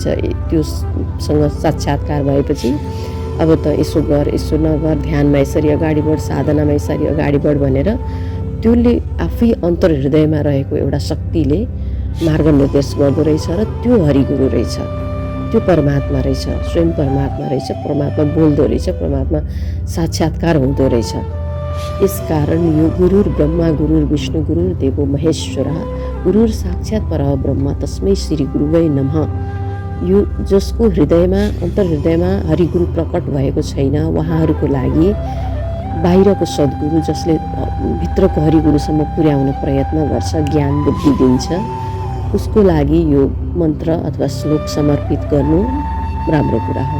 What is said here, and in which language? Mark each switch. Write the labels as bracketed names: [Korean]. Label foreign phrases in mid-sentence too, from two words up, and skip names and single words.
[Nepali] त्योसँग साक्षात्कार भएपछि अब त यसो गर, यसो नगर, ध्यानमा यसरी अगाडि बढ, साधनामा यसरी अगाडि बढ भनेर त्यसले आफै अन्तर हृदयमा रहेको एउटा शक्तिले मार्ग निर्देश गर्दो रहेछ। र त्यो हरिगुरु रहेछ, त्यो परमात्मा रहेछ, स्वयं परमात्मा रहेछ। परमात्मा बोल्दो रहेछ, परमात्मा साक्षात्कार हुँदो रहेछ। यसकारण यो [Sanskrit] गुरुर् ब्रह्मा गुरुर् विष्णु गुरुर् देवो महेश्वरः गुरुर् साक्षात् परब्रह्म तस्मै श्री गुरुवे नमः। [Nepali] यो जसको हृदयमा अन्तर हृदयमा हरिगुरु प्रकट भएको छैन, उहाँहरूको लागि बाहिरको सद्गुरु जसले भित्रको हरिगुरुसम्म पुर्याउन प्रयत्न गर्छ, ज्ञान बुद्धि दिन्छ, उसको लागि यो मन्त्र अथवा श्लोक समर्पित गर्नु राम्रो कुरा हो।